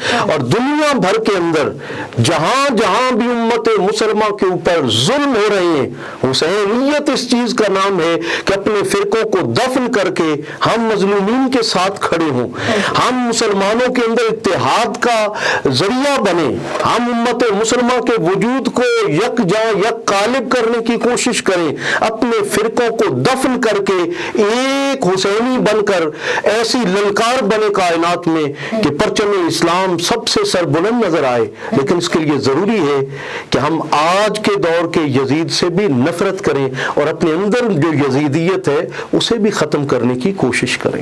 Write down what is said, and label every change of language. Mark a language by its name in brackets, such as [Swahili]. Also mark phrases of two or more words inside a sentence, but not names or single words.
[Urdu] اور دنیا بھر کے اندر جہاں جہاں بھی امت مسلمہ کے اوپر ظلم ہو رہے ہیں، حسینیت اس چیز کا نام ہے کہ اپنے فرقوں کو دفن کر کے ہم مظلومین کے ساتھ کھڑے ہوں، ہم مسلمانوں کے اندر اتحاد کا ذریعہ بنے، ہم امت مسلمہ کے وجود کو یکجا یک قالب کرنے کی کوشش کریں، اپنے فرقوں کو دفن کر کے ایک حسینی بن کر ایسی للکار بنے کائنات میں کہ پرچم اسلام سب سے سربلند نظر آئے۔ لیکن اس کے لیے ضروری ہے کہ ہم آج کے دور کے یزید سے بھی نفرت کریں اور اپنے اندر جو یزیدیت ہے اسے بھی ختم کرنے کی کوشش کریں۔